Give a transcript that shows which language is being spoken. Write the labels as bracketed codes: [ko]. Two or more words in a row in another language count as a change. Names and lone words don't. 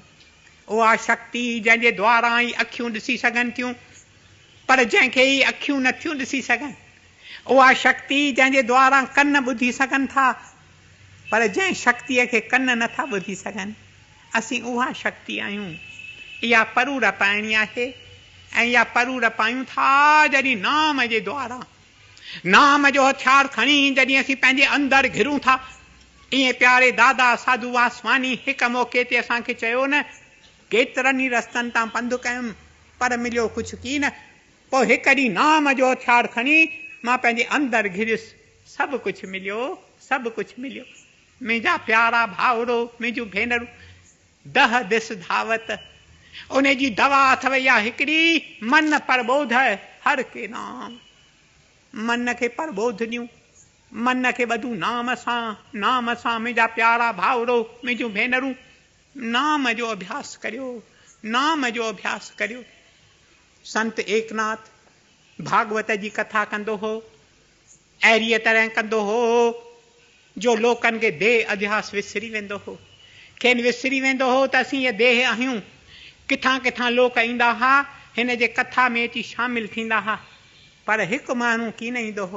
[sd] उहा शक्ति जंहिंजे द्वारा ई अखियूं ॾिसी सघनि थियूं, पर जंहिंखे ई अखियूं नथियूं ॾिसी सघनि। उहा शक्ति जंहिंजे द्वारा कन ॿुधी सघनि था, पर जंहिं शक्तिअ खे कन नथा ॿुधी सघनि। असीं उहा शक्ति आहियूं। इहा परूर पाइणी आहे, ऐं इहा परूर पायूं था जॾहिं नाम जे द्वारा, नाम जो हथियार खणी जॾहिं असीं पंहिंजे अंदरि घिरूं था। ईअं प्यारे दादा साधू वासवानी हिकु मौक़े ते असांखे चयो न, केतिरनि ई रस्तनि तां पंधु कयुमि पर मिलियो कुझु कीन। पोइ हिकु ॾींहुं नाम जो हथियार खणी मां पंहिंजे अंदरि घिरियुसि, सभु कुझु मिलियो। मुंहिंजा प्यारा भाउरो, मुंहिंजूं भेनरूं, दह दिस धावत, उन जी दवा अथव इहा हिकिड़ी, मन प्रबोध हर के नाम। मन खे प्रबोध ॾियूं, मन खे ॿधूं नाम सां मुंहिंजा प्यारा भाउरो मुंहिंजूं भेनरूं नाम जो अभ्यास करियो, नाम जो अभ्यास करियो। संत एकनाथ भागवत जी कथा कंदो हो, अहिड़ीअ तरह कंदो हो जो लोकनि खे देह अध्यास विसरी वेंदो हो। खेनि विसरी वेंदो हो त असीं इहे देह आहियूं। किथां किथां लोक ईंदा हुआ, हिन जे कथा में अची शामिल थींदा हुआ, पर हिकु माण्हू कीन ईंदो हो।